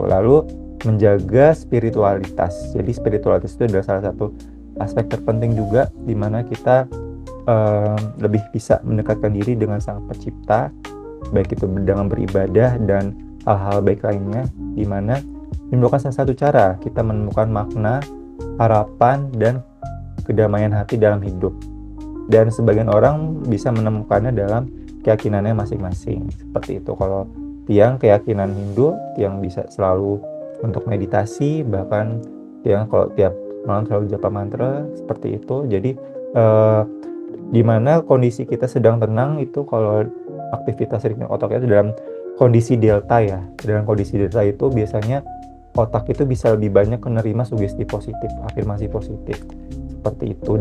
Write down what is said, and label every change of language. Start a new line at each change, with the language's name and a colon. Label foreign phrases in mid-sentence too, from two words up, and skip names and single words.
Indonesian: Lalu menjaga spiritualitas. Jadi spiritualitas itu adalah salah satu aspek terpenting juga di mana kita lebih bisa mendekatkan diri dengan Sang Pencipta, baik itu dengan beribadah dan hal-hal baik lainnya, di mana ini merupakan salah satu cara kita menemukan makna, harapan, dan kedamaian hati dalam hidup. Dan sebagian orang bisa menemukannya dalam keyakinannya masing-masing. Seperti itu. Kalau tiang keyakinan Hindu, tiang bisa selalu untuk meditasi, bahkan tiang kalau tiap malam selalu japa mantra, seperti itu. Jadi di mana kondisi kita sedang tenang itu, kalau aktivitas ritme otaknya itu dalam kondisi delta ya. Dalam kondisi delta itu biasanya otak itu bisa lebih banyak menerima sugesti positif, afirmasi positif, seperti itu.